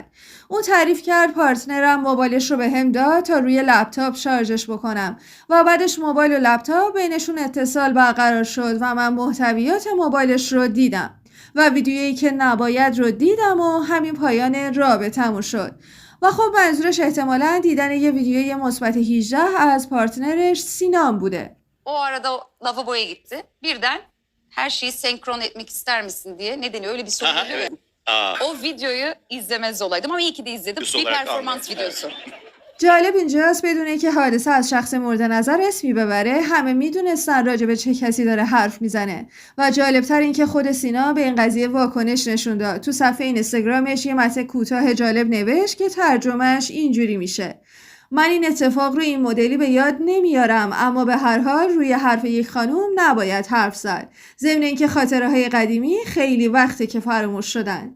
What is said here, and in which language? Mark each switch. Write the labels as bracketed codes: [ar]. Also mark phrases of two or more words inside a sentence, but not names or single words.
[fa] اون تعریف کرد پارتنرم موبایلش رو بهم داد تا روی لپتاپ شارژش بکنم و بعدش موبایل و لپتاپ بینشون اتصال برقرار شد و من محتویات موبایلش رو دیدم و ویدیویی که نباید رو دیدم و همین payane رابطمون şud. و خب منظورش احتمالاً دیدن یه ویدیوی مثبت 18 از پارتنرش سینان بوده. [tr] O arada lavaboya gitti. Birden her şeyi senkron etmek ister misin diye. Nedeni öyle bir soru oluyor ya. O videoyu izlemez olaydım ama iyi ki de izledim. Bir performans videosu. [fa] جالب اینجاست بدونه که حادثه از شخص مورد نظر اسمی ببره همه میدونستن راجع به چه کسی داره حرف میزنه و جالبتر این که خود سینا به این قضیه واکنش نشون داد. تو صفحه اینستاگرامش یه متن کوتاه جالب نوشت که ترجمهش اینجوری میشه: من این اتفاق رو این مدلی به یاد نمیارم، اما به هر حال روی حرف یک خانوم نباید حرف زد، ضمن اینکه خاطره های قدیمی خیلی وقته که فراموش شدن.